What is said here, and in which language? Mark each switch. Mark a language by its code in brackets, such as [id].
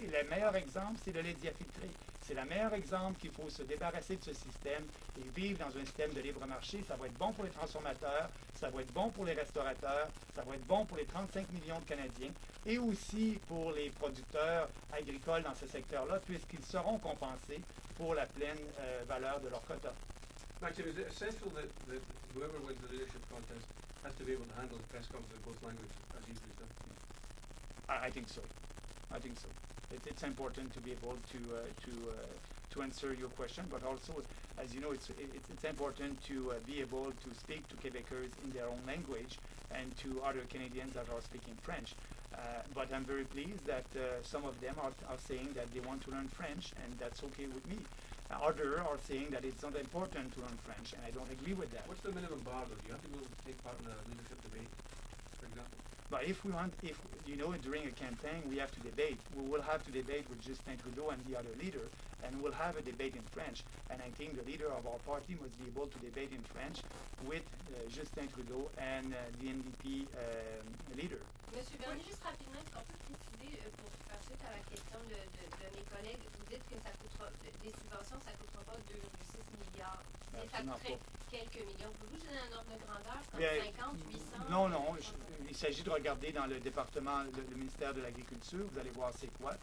[fr] Et le meilleur exemple, c'est le lait diafiltré. C'est le meilleur exemple qu'il faut se débarrasser de ce système et vivre dans un système de libre marché. Ça va être bon pour les transformateurs, ça va être bon pour les restaurateurs, ça va être bon pour les 35 millions de Canadiens et aussi pour les producteurs agricoles dans ce secteur-là, puisqu'ils seront compensés pour la pleine valeur de leur quota. [en] Maxime, is it essential that whoever wins the leadership contest has to be able to handle the press conference in both languages, as you've done? I think so. I think so. It's important to be able to answer your question, but also, as you know, it's important to be able to speak to Quebecers in their own language and to other Canadians that are speaking French. But I'm very pleased that some of them are saying that they want to learn French, and that's okay with me. Others are saying that it's not important to learn French, and I don't agree with that. What's the minimum bar, though? Do you have to be able to take part in a leadership debate, for example? But if you know, during a campaign, we have to debate. We will have to debate with Justin Trudeau and the other leader, and we'll have a debate in French. And I think the leader of our party must be able to debate in French with Justin Trudeau and the NDP leader. [fr] Monsieur Bernier, juste rapidement, est-ce qu'on peut préciser, pour faire suite à la question de mes collègues, vous dites que ça coûtera, des subventions, ça ne coûtera pas 2,6 milliards. Ça coûterait quelques millions. Pouvez-vous donner un ordre de grandeur, 50, 800? Non, il s'agit de regarder dans le département, le ministère de l'Agriculture, vous allez voir c'est quoi.